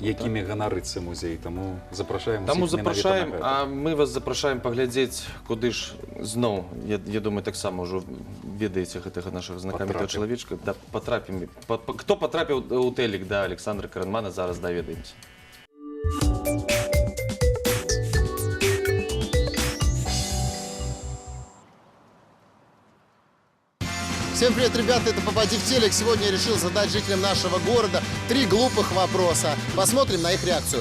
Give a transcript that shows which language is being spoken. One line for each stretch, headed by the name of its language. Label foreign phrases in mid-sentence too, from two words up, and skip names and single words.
Belarusian: Якімі ганарыцца музей. Таму запрашаем Таму усіх менавіта запрашаем, на гэта. а мы вас запрашаем паглядзець, куды ж зноў, я думаю, таксама ўжо ведаеце гэтага нашага знакамітага чалавечка. Да, патрапім. Хто патрапіў у тэлек да Александра Каранмана, зараз даведаемся.
Russian: Всем привет, ребята, это «Попади в телек». Сегодня я решил задать жителям нашего города 3 глупых вопроса. Посмотрим на их реакцию.